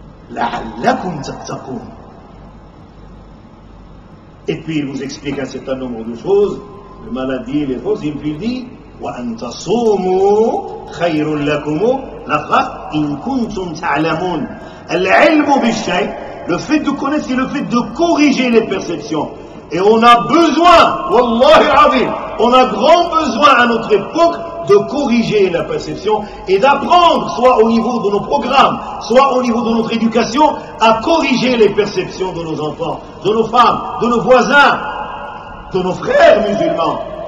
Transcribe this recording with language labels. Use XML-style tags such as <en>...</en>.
<ar>La'allakum tattaqun.</ar> <fr>Et puis il vous explique un certain nombre de choses, les maladies, les choses, et puis il dit</fr> <ar>وَأَن تَصُومُوا خَيْرٌ لَكُمُ.</ar> <fr>La phrase</fr> <ar>إِن كُنتُمْ تَعْلَمُونَ. العلم بالشيء,</ar> <fr>le fait de connaître, c'est le fait de corriger les perceptions. Et on a besoin,</fr> <ar>Wallahi al-Azim,</ar> <fr>on a grand besoin à notre époque de corriger la perception et d'apprendre, soit au niveau de nos programmes, soit au niveau de notre éducation, à corriger les perceptions de nos enfants, de nos femmes, de nos voisins, de nos frères musulmans.</fr>